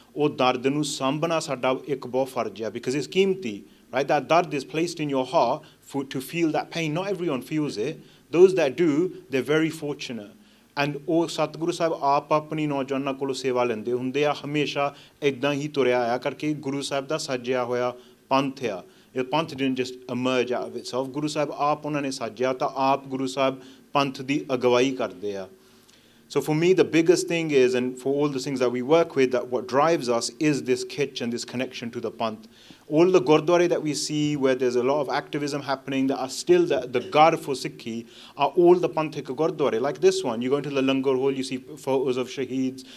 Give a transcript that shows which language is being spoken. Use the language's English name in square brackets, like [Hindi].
[Punjabi] ਉਹ ਦਰਦ ਨੂੰ ਸਾਂਭਣਾ ਸਾਡਾ ਇੱਕ ਬਹੁਤ ਫਰਜ਼ ਹੈ, [English] because it's [Punjabi] ਕੀਮਤੀ, right? [English] That dard is placed in your heart to feel that pain. Not everyone feels it. Those that do, they're very fortunate. [Punjabi] And ਉਹ ਸਤਿਗੁਰੂ ਸਾਹਿਬ ਆਪ ਆਪਣੀ ਨੌਜਵਾਨਾਂ ਕੋਲੋਂ ਸੇਵਾ ਲੈਂਦੇ ਹੁੰਦੇ ਆ, ਹਮੇਸ਼ਾ ਇੱਦਾਂ ਹੀ ਤੁਰਿਆ ਆਇਆ ਕਰਕੇ ਗੁਰੂ ਸਾਹਿਬ ਦਾ ਸਾਜਿਆ ਹੋਇਆ ਪੰਥ ਆ. ਇਹ ਪੰਥ [English] didn't just emerge out of itself. [Punjabi] Guru Sahib ਆਪ ਉਹਨਾਂ ਨੇ ਸਾਜਿਆ ਤਾਂ ਆਪ ਗੁਰੂ ਸਾਹਿਬ ਪੰਥ ਦੀ ਅਗਵਾਈ ਕਰਦੇ ਆ. [English] So for me, the biggest thing is, and for all the things that we work with, that what drives us is this kitch and this connection to the Panth. All the Gurdwara that we see where there's a lot of activism happening that are still the guard for Sikhi are all the Panthic Gurdwara. Like this one, you go into the Langar hall, you see photos of Shaheeds.